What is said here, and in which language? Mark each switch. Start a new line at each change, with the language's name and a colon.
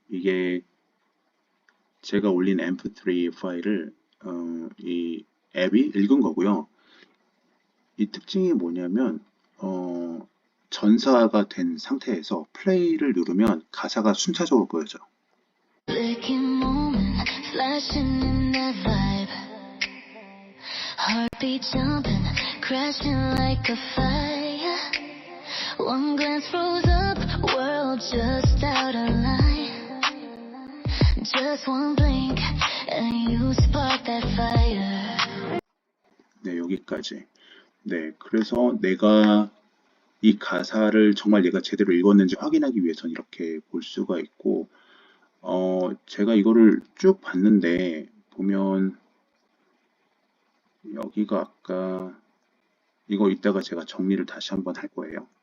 Korean: 이게 제가 올린 mp3 파일을 이 앱이 읽은 거고요. 이 특징이 뭐냐면 전사가 된 상태에서 플레이를 누르면 가사가 순차적으로 보여져.
English: Flicking moment, flashing in that vibe. Heartbeat jumping, crashing like a fire. One glance froze up, world just out of line. Just one blink, and you spark that fire.
Korean: 네, 여기까지. 네, 그래서 내가 이 가사를 정말 얘가 제대로 읽었는지 확인하기 위해서는 이렇게 볼 수가 있고, 제가 이거를 쭉 봤는데, 보면, 여기가 아까, 이거 이따가 제가 정리를 다시 한번 할 거예요.